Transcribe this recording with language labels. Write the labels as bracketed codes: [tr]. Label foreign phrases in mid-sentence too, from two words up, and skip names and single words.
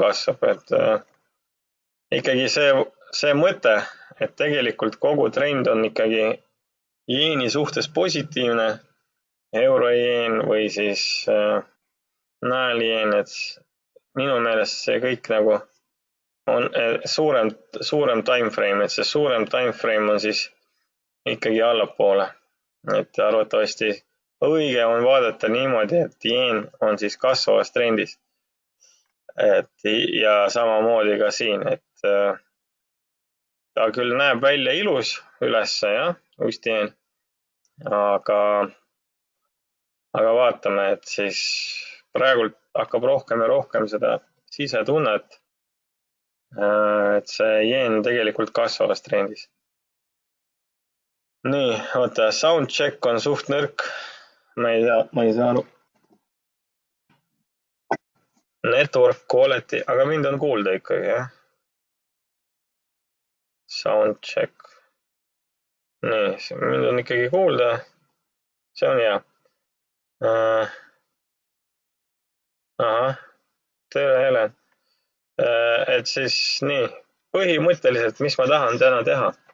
[et] kasvab, et ikkagi see mõte, et tegelikult kogu trend on ikkagi jeeni suhtes positiivne, eurojeen või siis naeljeen, et minu meelest see kõik nagu on suurem [en] time frame, [et] et see suurem [en] time frame [et] on siis ikkagi allapoole. Et arvatavasti õige on vaadata niimoodi, et jeen on siis kasvavas trendis. Ja samamoodi ka siin, et ta küll näeb välja ilus ülesse, jah, ustijeen, aga vaatame, et siis praegult hakkab rohkem ja rohkem seda sisetunnet, et see jeen tegelikult kasvavas trendis. Nii, oota, soundcheck on suht nõrk. Ma ei saa aru. [en] Network quality, [et] aga mind on kuulda ikkagi, jah. Soundcheck. Nii, mind on ikkagi kuulda. See on hea. Ahah, tere, Helen. Et siis nii, põhimõtteliselt, mis ma tahan täna teha?